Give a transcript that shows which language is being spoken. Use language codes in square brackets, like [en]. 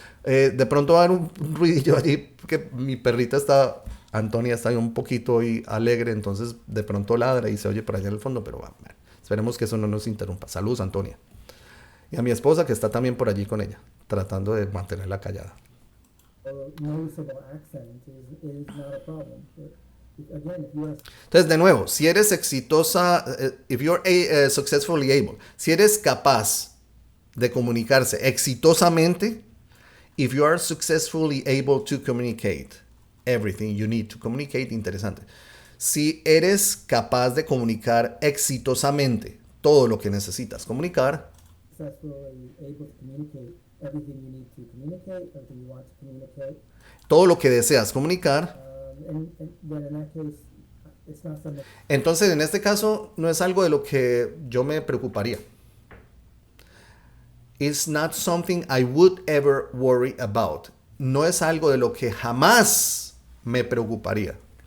[es] De pronto va a haber un ruidillo allí, porque mi perrita Antonia está un poquito hoy alegre, entonces de pronto ladra y se oye por allá en el fondo, pero bueno, esperemos que eso no nos interrumpa. Saludos, Antonia. Y a mi esposa que está también por allí con ella, tratando de mantenerla callada. [en] noticeable accent is not a problem. Again, if you have [es] Entonces, de nuevo, si eres exitosa, [en] if you're successfully able, [es] si eres capaz de comunicarse exitosamente, [en] if you are successfully able to communicate [es] everything you need to communicate, interesante. Si eres capaz de comunicar exitosamente todo lo que necesitas comunicar, [en] successfully able to communicate everything you need to communicate, everything you want to communicate, [es] todo lo que deseas comunicar, [en] and then in that case, it's not something. [es] entonces en este caso no es algo de lo que yo me preocuparía. [en] It's not something I would ever worry about. [es] No es algo de lo que jamás me preocuparía.